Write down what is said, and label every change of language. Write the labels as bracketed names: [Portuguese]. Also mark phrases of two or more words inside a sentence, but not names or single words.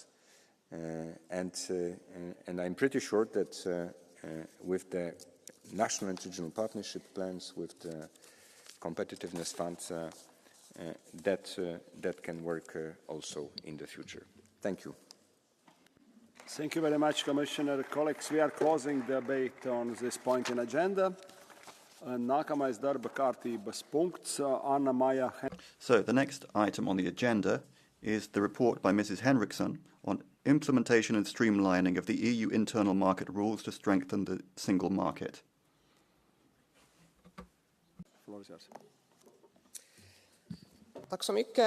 [English] And I'm pretty sure that with the national and regional partnership plans, with the competitiveness funds, that can work also in the future. Thank you. Thank you very much, Commissioner. Colleagues, we are closing the debate on this point in agenda. [Latvian] Nākamais darba kārtības punkts, Anna Maja. [English] So the next item on the agenda is the report by Mrs. Henriksson on implementation and streamlining of the EU internal market rules to strengthen the single market. Floor is yours. [Swedish] Tack så mycket.